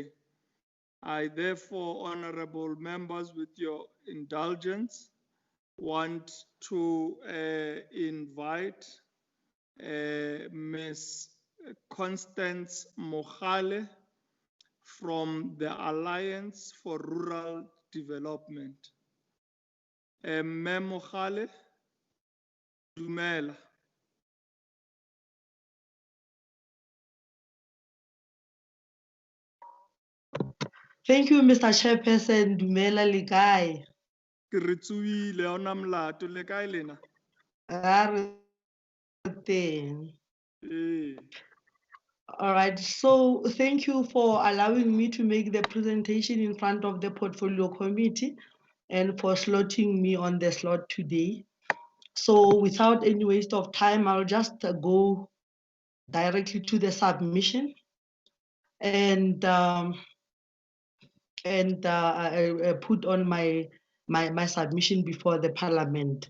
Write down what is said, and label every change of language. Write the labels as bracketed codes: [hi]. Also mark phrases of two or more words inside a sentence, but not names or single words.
[en] I therefore, honorable members, with your indulgence, want to invite Ms. Constance Mogale from the Alliance for Rural Development. [tn] Mme Mogale, dumela. [en] Thank you, Mr. Chairperson. [tn] Dumela le kae? Ke re tsuile ha ona molato le kae lena? Ra re teng. [en] All right, so thank you for allowing me to make the presentation in front of the Portfolio Committee and for slotting me on the slot today. So without any waste of time, I'll just go directly to the submission and put on my submission before the Parliament.